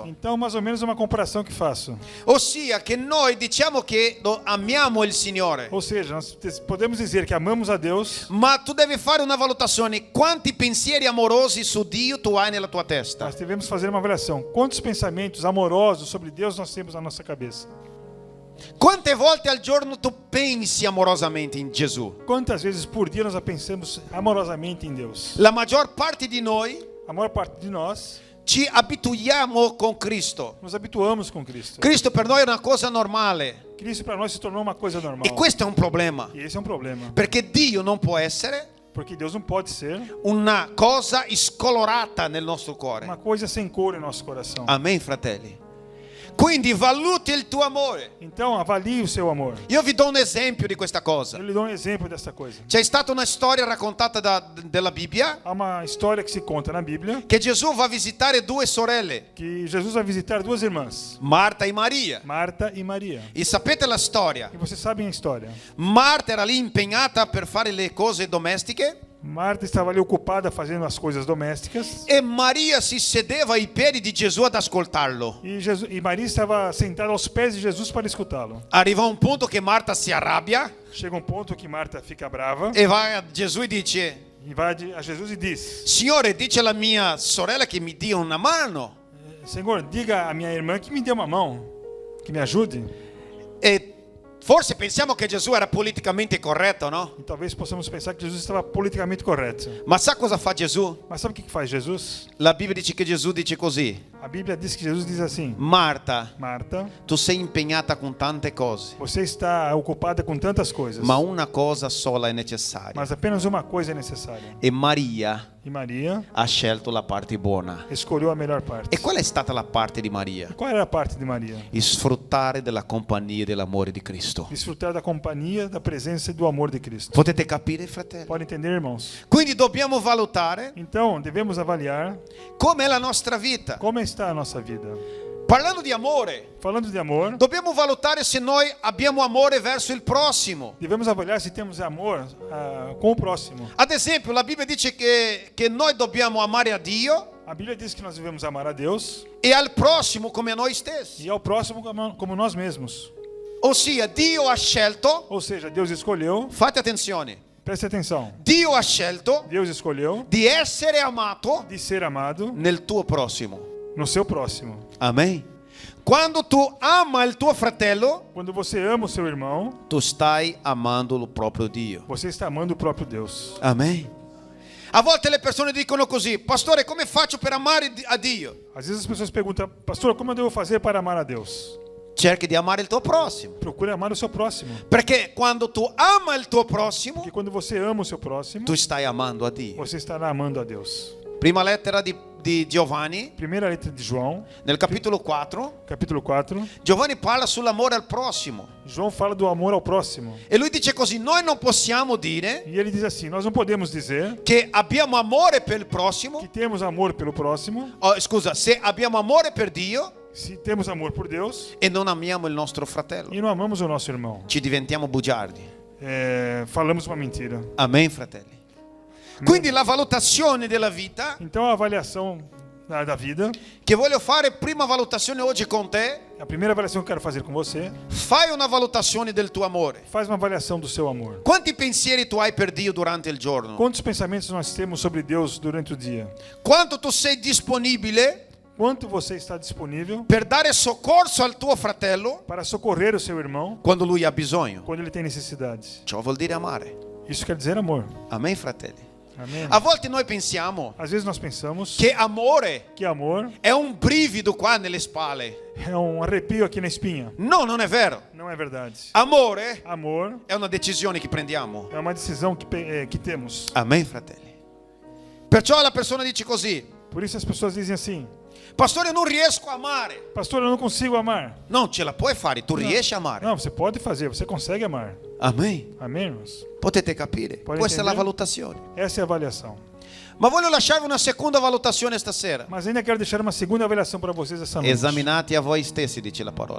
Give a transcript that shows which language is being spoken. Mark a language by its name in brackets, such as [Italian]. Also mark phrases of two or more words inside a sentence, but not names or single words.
[Portuguese] Então, mais ou menos uma comparação que faço. [Italian] Ossia che noi diciamo che amiamo il Signore, [Portuguese] Ou seja, nós podemos dizer que amamos a Deus, [Italian] ma tu devi fare una valutazione: quanti pensieri amorosi su Dio tu hai nella tua testa? [Portuguese] nós devemos fazer uma avaliação. Quantos pensamentos amorosos sobre Deus nós temos na nossa cabeça? [Italian] Quante volte al giorno tu pensi amorosamente in Gesù? [Portuguese] Quantas vezes por dia nós pensamos amorosamente em Deus? [Italian] La maggior parte di noi [Portuguese] A maior parte de nós [Italian] ci abituiamo con Cristo. [Portuguese] nos habituamos com Cristo. [Italian] Cristo per noi è una cosa normale [Portuguese] Cristo para nós se tornou uma coisa normal. [Italian] e questo è un problema, [Portuguese] E esse é um problema. [Italian] perché Dio non può essere [Portuguese] Porque Deus não pode ser [Italian] una cosa scolorata nel nostro cuore. [Portuguese] uma coisa sem cor em nosso coração. [Italian] Amen, fratelli. Quindi valuti il tuo amore. [Portuguese] Então, avalie o seu amor. [Italian] Io vi do un esempio di questa cosa. [Portuguese] Eu lhe dou um exemplo dessa coisa. [Italian] C'è stata una storia raccontata della Bibbia [Portuguese] Há uma história que se conta na Bíblia [Italian] che Gesù va a visitare due sorelle, [Portuguese] que Jesus vai visitar duas irmãs, [Italian] Marta e Maria. [Portuguese] Marta e Maria. [Italian] E sapete la storia? [Portuguese] E vocês sabem a história. [Italian] Marta era lì impegnata per fare le cose domestiche [Portuguese] Marta estava ali ocupada fazendo as coisas domésticas [Italian] e Maria si sedeva ai piedi di Gesù ad ascoltarlo. [Portuguese] e Maria estava sentada aos pés de Jesus para escutá-lo. [Italian] Arriva un punto che Marta si arrabbia [Portuguese] Chega um ponto que Marta fica brava [Italian] e va a Gesù e dice: [Portuguese] e vai a Jesus e diz: [Italian] Signore, dice alla mia sorella che mi dia una mano. [Portuguese] Senhor, diga à minha irmã que me dê uma mão, que me ajude. [Italian] E forse pensiamo che Gesù era politicamente corretto, no? [Portuguese] E talvez possamos pensar que Jesus estava politicamente correto. [Italian] Ma sa cosa fa Gesù? [Portuguese] Mas sabe o que faz Jesus? [Italian] La Bibbia dice che Gesù dice così: [Portuguese] A Bíblia diz que Jesus diz assim: [Italian] Marta, [Portuguese] Marta, [Italian] tu sei impegnata con tante cose, [Portuguese] você está ocupada com tantas coisas, [Italian] ma una cosa sola è necessaria. [Portuguese] mas apenas uma coisa é necessária. [Italian] E Maria [Portuguese] E Maria [Italian] ha scelto la parte buona. [Portuguese] escolheu a melhor parte. [Italian] E qual è stata la parte di Maria? [Portuguese] E qual era a parte de Maria? [Italian] Sfruttare della compagnia e dell'amore di Cristo. [Portuguese] Desfrutar da companhia, da presença e do amor de Cristo. [Italian] Potete capire, fratelli? [Portuguese] Pode entender, irmãos? [Italian] Quindi dobbiamo valutare [Portuguese] Então, devemos avaliar [Italian] come è la nostra vita. [Portuguese] como está a nossa vida. [Italian] Parlando di amore, [Portuguese] Falando de amor, [Italian] dobbiamo valutare se noi abbiamo amore verso il prossimo. [Portuguese] devemos avaliar se temos amor com o próximo. [Italian] Ad esempio, la Bibbia dice che noi dobbiamo amare a Dio [Portuguese] A Bíblia diz que nós devemos amar a Deus [Italian] e al prossimo come a noi stessi. [Portuguese] e ao próximo como nós mesmos. [Italian] Ossia, Dio ha scelto, [Portuguese] Ou seja, Deus escolheu, [Italian] fate attenzione, [Portuguese] preste atenção, [Italian] Dio ha scelto [Portuguese] Deus escolheu [Italian] di essere amato [Portuguese] de ser amado [Italian] nel tuo prossimo. [Portuguese] no seu próximo. [Italian] Amen. Quando tu ama il tuo fratello, [Portuguese] Quando você ama o seu irmão, [Italian] tu stai amando il proprio Dio. [Portuguese] você está amando o próprio Deus. [Italian] Amen. A volte le persone dicono così: Pastore, come faccio per amare a Dio? [Portuguese] Às vezes as pessoas perguntam: Pastor, como eu devo fazer para amar a Deus? [Italian] Cerchi di amare il tuo prossimo. [Portuguese] Procure amar o seu próximo. [Italian] Perché quando tu ama il tuo prossimo, [Portuguese] Porque quando você ama o seu próximo, [Italian] tu stai amando a Dio. [Portuguese] você estará amando a Deus. [Italian] Prima lettera di Giovanni, [Portuguese] Primeira letra de João, [Italian] nel capitolo 4, [Portuguese] capítulo 4. [Italian] Giovanni parla sull'amore al prossimo. [Portuguese] João fala do amor ao próximo. [Italian] E lui dice così: noi non possiamo dire [Portuguese] E ele diz assim: nós não podemos dizer [Italian] che abbiamo amore per il prossimo, [Portuguese] que temos amor pelo próximo, [Italian] scusa, se abbiamo amore per Dio [Portuguese] se temos amor por Deus [Italian] e non amiamo il nostro fratello. [Portuguese] e não amamos o nosso irmão. [Italian] Ci diventiamo bugiardi. [Portuguese] Falamos uma mentira. [Italian] Amen, fratelli. Quindi la valutazione della vita [Portuguese] Então a avaliação da vida, [Italian] che voglio fare, prima valutazione oggi con te, [Portuguese] a primeira avaliação que eu quero fazer com você, [Italian] fai una valutazione del tuo amore. [Portuguese] faz uma avaliação do seu amor. [Italian] Quanti pensieri tu hai per Dio durante il giorno? [Portuguese] Quantos pensamentos nós temos sobre Deus durante o dia? [Italian] Quanto tu sei disponibile [Portuguese] Quanto você está disponível [Italian] per dare soccorso al tuo fratello [Portuguese] para socorrer o seu irmão [Italian] quando lui ha bisogno? [Portuguese] quando ele tem necessidade? [Italian] Ciò vuol dire amare. [Portuguese] Isso quer dizer amor. [Italian] Amen, fratelli. [Portuguese] Amém? [Italian] A volte noi pensiamo [Portuguese] Às vezes nós pensamos [Italian] che amore [Portuguese] que amor [Italian] è un brivido qua nelle spalle. [Portuguese] é um arrepio aqui na espinha. [Italian] No, non è vero. [Portuguese] Não é verdade. [Italian] Amore [Portuguese] Amor [Italian] è una decisione che prendiamo. [Portuguese] é uma decisão que temos. [Italian] Amen, fratelli. Perciò la persona dice così: [Portuguese] Por isso as pessoas dizem assim: [Italian] Pastore, io non riesco a amare. [Portuguese] Pastor, eu não consigo amar. [Italian] Non ce la puoi fare, tu riesci a amare. [Portuguese] Não, você pode fazer, você consegue amar. [Italian] Amen. [Portuguese] Amém, irmãos? [Italian] Potete capire? Puoi Questa è la [Portuguese] entender? [Italian] valutazione. [Portuguese] Essa é a avaliação. [Italian] Ma voglio lasciarvi una seconda valutazione stasera. [Portuguese] Mas ainda quero deixar uma segunda avaliação para vocês essa noite. [Italian] Esaminate a voi stessi, dice la parola.